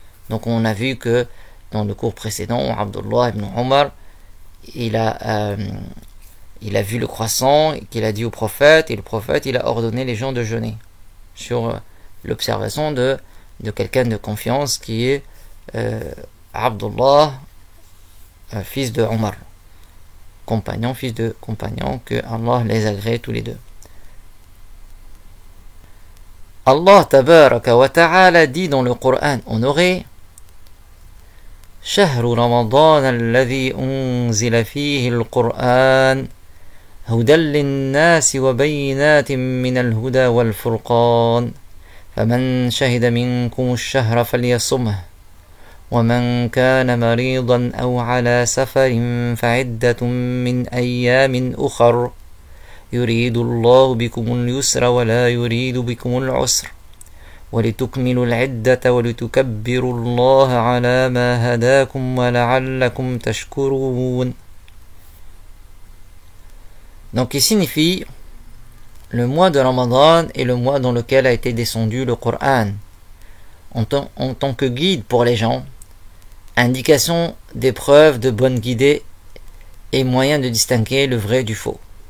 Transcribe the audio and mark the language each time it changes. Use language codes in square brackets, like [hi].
[fr] Donc on a vu que dans le cours précédent, Abdullah ibn Omar, il a vu le croissant, qu'il a dit au prophète, et le prophète il a ordonné les gens de jeûner sur l'observation de quelqu'un de confiance qui est Abdullah, fils de Omar, fils de compagnon, que Allah les agrée tous les deux. [ar] Allah tabaraka wa ta'ala [fr] dit dans le Coran honoré: [ar] شهر رمضان الذي أنزل فيه القرآن هدى للناس وبينات من الهدى والفرقان فمن شهد منكم الشهر فليصمه ومن كان مريضا أو على سفر فعدة من أيام أخر يريد الله بكم اليسر ولا يريد بكم العسر ولتكملوا العدة ولتكبروا الله على ما هداكم ولعلكم تشكرون. [fr] Donc il signifie le mois de Ramadan est le mois dans lequel a été descendu le Coran en tant que guide pour les gens, indication des preuves de bonne guidée et moyen de distinguer le vrai du faux.